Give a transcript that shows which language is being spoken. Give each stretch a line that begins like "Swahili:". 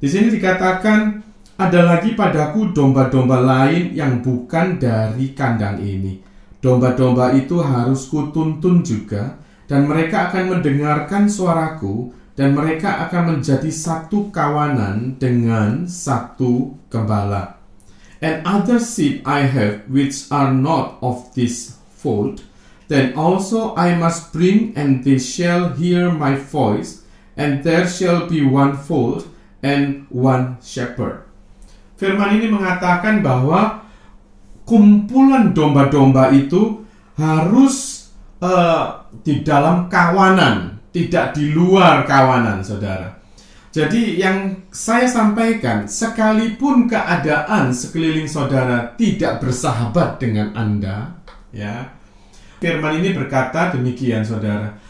Indonesian: Di sini dikatakan, ada lagi padaku domba-domba lain yang bukan dari kandang ini. Domba-domba itu harus kutuntun juga, dan mereka akan mendengarkan suaraku, dan mereka akan menjadi satu kawanan dengan satu gembala.
English: And other sheep I have which are not of this fold, then also I must bring, and they shall hear my voice, and there shall be one fold and one shepherd.
Indonesian: Firman ini mengatakan bahwa kumpulan domba-domba itu harus di dalam kawanan, tidak di luar kawanan, saudara. Jadi yang saya sampaikan, sekalipun keadaan sekeliling saudara tidak bersahabat dengan Anda, ya, firman ini berkata demikian, saudara.